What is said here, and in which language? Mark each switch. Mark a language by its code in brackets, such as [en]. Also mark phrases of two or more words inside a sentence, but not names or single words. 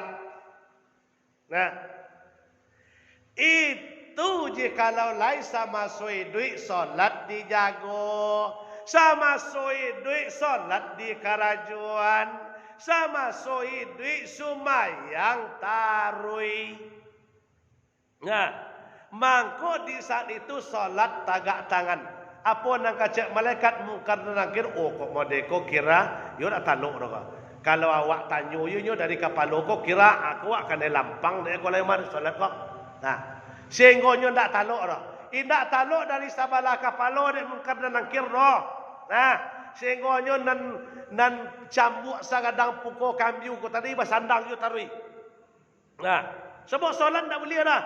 [min] Nah, itu jikalau lai sama soi duit solat dijago, sama soi duit solat di kerajuan, sama soi duit sumayang tarui. Nah, mangko di saat itu solat tagak tangan. Apa nang kacak malaikat mungkar dan nakir, oh kok modeko kira yo nak taluk dah. Kalau awak tanyo yo dari kapalo ko kira aku akan lampang nek ko lemar solat kok. Nah, sehingga nyo ndak taluk dah. Indak taluk dari sabalah kapalo nek mungkar dan nakir dah. Nah, sehingga nyo nan cambuk sagadang puko kambiu ko tadi basandang yo tarui. Nah, sebab solat ndak boleh dah.